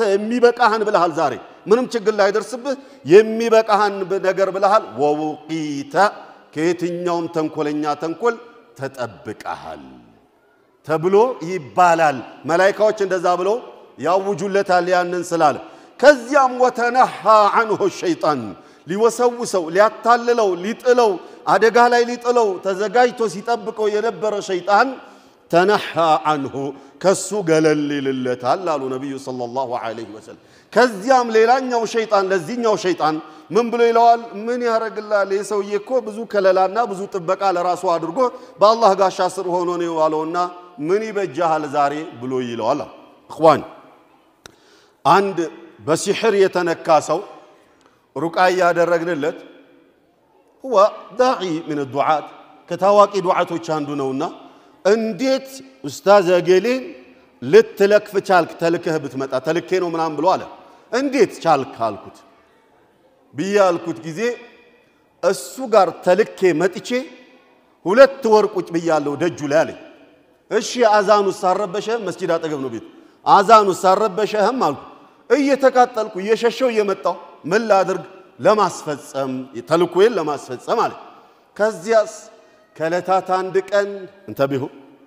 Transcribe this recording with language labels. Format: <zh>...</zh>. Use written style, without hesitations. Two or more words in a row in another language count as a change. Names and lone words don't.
<am>የሚበቃህን ብለሃል ዛሬ ምንም ችግር ላይ ደርስብህ የሚበቃህን ነገር ብለሃል ወውቂተ ከየትኛውም ተንኮለኛ ተንኮል ተጠብቀሃል ተብሎ ይባላል መላእክቶች እንደዛ ብለው ያውጁለታል ያንን ስላለ ከዚያም</am> <ar>وتنحى عنه الشيطان</ar> <am>ሊወሰውሰው ሊያታልለው ሊጥለው አደጋ ላይ ሊጥለው ተዘጋጅቶ ሲጠብቀው የነበረ ሸይጣን</am> <ar>تنحى عنه</ar> <am>ከሱ ገለል ይልለታል አሉ ነብዩ</am> <ar>صلى الله عليه وسلم</ar> <am>ከዚያም ሌላኛው ሸይጣን ለዚህኛው ሸይጣን ምን ብሎ ይለዋል ምን ያረግላል የሰውዬ እኮ ብዙ ከለላና ብዙ ጥበቃ ለራሱ አድርጎ በአላህ ጋሻ ስር ሆኖ ነው ያለውና ምን ይበጃሃል ዛሬ ብሎ ይለዋል اخوان አንድ በሲህር የተነካ ሰው ሩቃያ ያደረግንለት</am> <ar>هو داعي من الدعاء</ar> <am>ከታዋቂ ዱዓቶች አንዱ ነውና እንዴት ኡስታዝ አገሌን ልትለክፍ ቻልክ ተልከህ ብትመጣ ተልከ ነው ምናም ብሎ አለ እንዴት ቻልክ አልኩት ቢያልኩት ጊዜ እሱ ጋር ተልከ መጥቼ ሁለት ወር ቁጭ ብያለሁ ደጁ ላይ አለ እሺ አዛኑ ሳረበሸ መስጊድ አጠገብ ነው ቤት አዛኑ ሳረበሸህም አልኩ እየተቃጠልኩ እየሸሸው እየመጣው ምን ላድርግ ለማስፈጸም ተልኮዬን ለማስፈጸም አለ ከዚያስ ከለታት አንድ ቀን እንተብሁ</am>